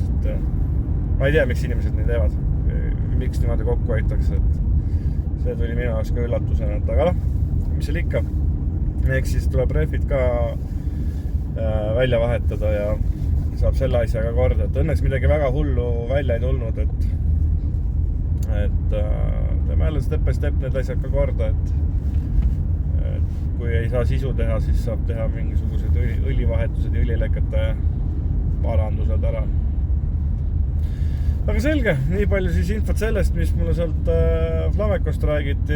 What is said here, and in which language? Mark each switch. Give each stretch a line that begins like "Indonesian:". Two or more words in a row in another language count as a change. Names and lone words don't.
Estonian: Et ma ei tea, miks inimesed nii teevad, miks niimoodi kokku hoitakse, et see tuli minu jaoks ka üllatusena, et aga mis seal ikka. Eks siis tuleb rehvid ka välja vahetada ja saab selle asja ka korda, et õnneks midagi väga hullu välja ei tulnud, et teeme jälle
English: step by step
Estonian: need asjad ka korda, et kui ei saa sisu teha, siis saab teha mingisugused õlivahetused ja õlilekete parandused ära. Aga selge, nii palju siis infot sellest, mis mulle sealt Flamecost räägiti.